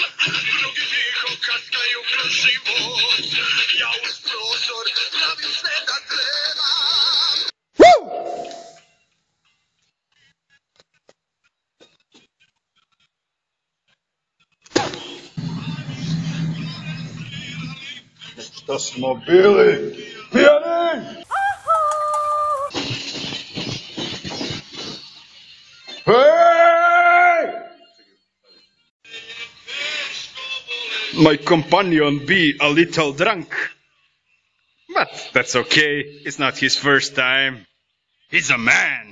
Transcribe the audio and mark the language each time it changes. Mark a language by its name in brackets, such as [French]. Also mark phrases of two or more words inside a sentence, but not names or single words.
[Serbian] Drugi tiho kaskaju kroz život, ja uz prozor pravim sve da tremam. Što smo bili pijani? [English] Hey! My companion be a little drunk, but that's okay. It's not his first time. He's a man.